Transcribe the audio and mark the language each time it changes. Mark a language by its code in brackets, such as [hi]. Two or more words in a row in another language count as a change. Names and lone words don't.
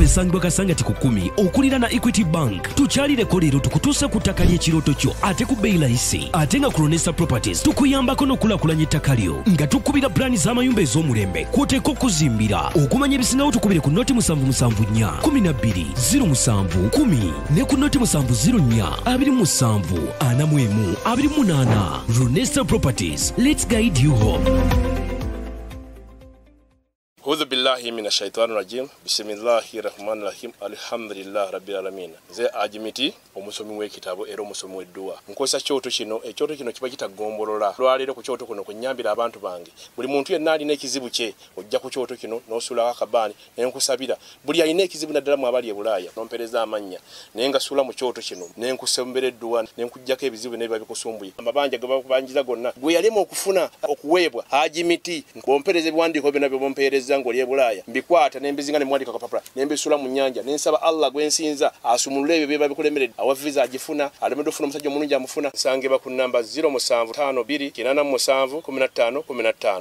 [lg] esangibwa Kasangati ku 10 okulira na Equity Bank tukyalireko leero tukutuusa ku ttaka ly'ekirooto kyo ate ku bbeeyi layisi ate nga ku Runesa Properties tukuyambako n'okulaakulanya ettaka lyo nga tukubira pulaani z'amayumba ez'omulembe kwoteeka okuzimbira okumanya ebisingawo tukubire ku noti 774 12 07 10 ne ku noti 704 27 41 28 Runesa Properties, [en] let's guide you home. [ar] أعوذ بالله من الشيطان الرجيم بسم الله الرحمن الرحيم الحمد لله رب العالمين [lg] ze ajimiti omusomi w'ekitabo era omusomi w'edduwa nkozesa kyoto kino ekyoto kino kiba kitagombolola lwaleero ku kyoto kuno kunyambira abantu bange buli muntu yenna alina ekizibu kye ojja ku kyoto kino n'osuula akabaani ne nkusabira buli alina ekizibu naddala mu abali e Bulaaya n'ompereza amannya naye nga suula mu kyoto kino ne nkusembera edduwa ne nkuggyako ebizibu n'ebiba bikusumbuye amabanja ge bakubanjiza gonna gwe yalema okufuna okuweebwa ajimiti ng'ompereza ebiwandiiko byonna bye bompereza ng'oli e Bulaaya mbikwata ne mbizinga ne mwandika kapapula ne mbisula mu nnyanja ne nsaba Allah gwensinza asumulule ebyo bye babikulemeredde awa visa agifuna alemedde ofuna omusajja omulungi amufuna sangeba ku namba 0752871515